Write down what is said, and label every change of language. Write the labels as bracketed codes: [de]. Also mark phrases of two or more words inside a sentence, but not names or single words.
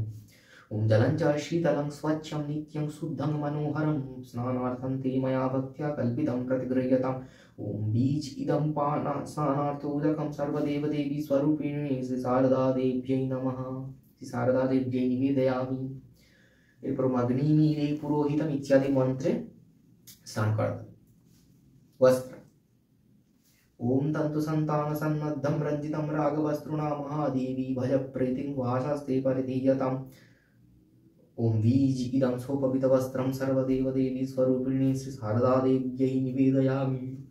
[sa] ओम जलं च शीतलं स्वच्छं नित्यं शुद्धं मनोहरं स्नानार्थं ते मया भक्त्या कल्पितं प्रतिगृह्यताम्। ओम बीज इदं स्नानार्थोदकं सर्वदेव देवी स्वरूपिणी श्री शारदा देव्यै नमः। श्री शारदा देव्यै निवेदयामि। [bn] এরপর [sa] অগ্নি নীরে পুরোহিতম [bn] ইত্যাদি মন্ত্রে স্নান করাতে। [sa] वस्त्र। ओम तंतु संतान सन्नद्धं रंजितं रागवस्त्रुणा महादेवी भज प्रीतिं वासास्ते परिधीयताम्। ओम बीज इदं सोपवितवस्त्रं सर्वदेव देवी स्वरूपिणी श्री शारदा देव्यै निवेदयामि।